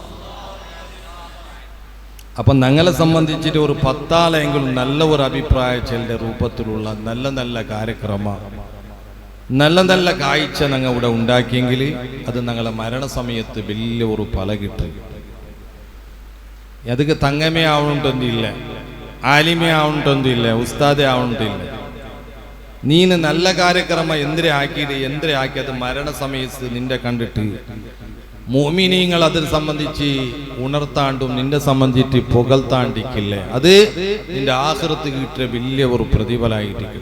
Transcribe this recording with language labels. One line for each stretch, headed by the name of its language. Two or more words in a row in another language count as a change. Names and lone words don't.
Malayalam: അപ്പം ഞങ്ങളെ സംബന്ധിച്ചിട്ട് ഒരു 10 ആളെങ്കിലും നല്ല ഒരു അഭിപ്രായം ചെല്ലുന്ന രൂപത്തിലുള്ള നല്ല നല്ല കാര്യക്രമ, നല്ല നല്ല കാഴ്ച ഞങ്ങൾ ഇവിടെ ഉണ്ടാക്കിയെങ്കിൽ അത് ഞങ്ങളെ മരണസമയത്ത് വലിയ ഒരു ഫല കിട്ടും. അതിന് തങ്ങളേ ആവണുണ്ടൊന്നില്ല, ആലിമേ ആവണുണ്ടൊന്നില്ല, ഉസ്താദേ ആവണുണ്ടില്ല. നീന് നല്ല കാര്യക്രമ എന്തിരെ ആക്കി അത് മരണസമയത്ത് നിന്റെ കണ്ടിട്ട് മുഅ്മിനീങ്ങൾ അതിനെ സംബന്ധിച്ച് ഉണർത്താണ്ടും നിന്നെ സംബന്ധിച്ച് പുകഴ്ത്താണ്ടിരിക്കില്ലേ, അത് നിന്റെ ആഖിറത്ത് കിട്ടിയ വലിയ ഒരു പ്രതിഫലമായിട്ടിരിക്കും.